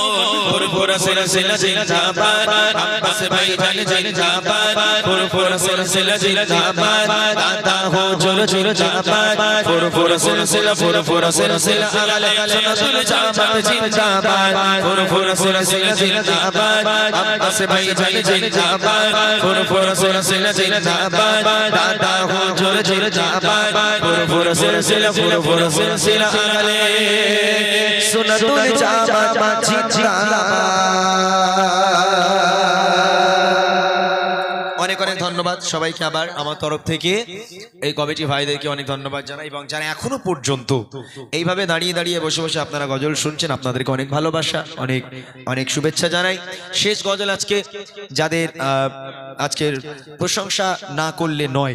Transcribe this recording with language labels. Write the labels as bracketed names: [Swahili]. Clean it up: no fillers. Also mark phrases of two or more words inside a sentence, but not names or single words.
[Hindi] फुरफुर सिलसिला जिंदाबाद अब्बास भाई जान जिंदाबाद फुरफुर सिलसिला जिंदाबाद दादा हुजूर जिंदाबाद फुरफुर सिलसिला [Arabic] أهل السنة الجماعة [Hindi] जिंदाबाद फुरफुर सिलसिला जिंदाबाद अब्बास भाई जान जिंदाबाद फुरफुर सिलसिला जिंदाबाद दादा हुजूर जिंदाबाद फुरफुर सिलसिला [Arabic] أهل السنة الجماعة [Bangla] অনেক অনেক ধন্যবাদ সবাইকে আবার আমার তরফ থেকে এই কমিটি ভাইদেরকে অনেক ধন্যবাদ জানাই এবং যারা এখনো পর্যন্ত এইভাবে দাঁড়িয়ে দাঁড়িয়ে বসে বসে আপনারা গজল শুনছেন আপনাদেরকে অনেক ভালোবাসা অনেক অনেক শুভেচ্ছা জানাই শেষ গজল আজকে যাদের আজকের প্রশংসা না করলে নয়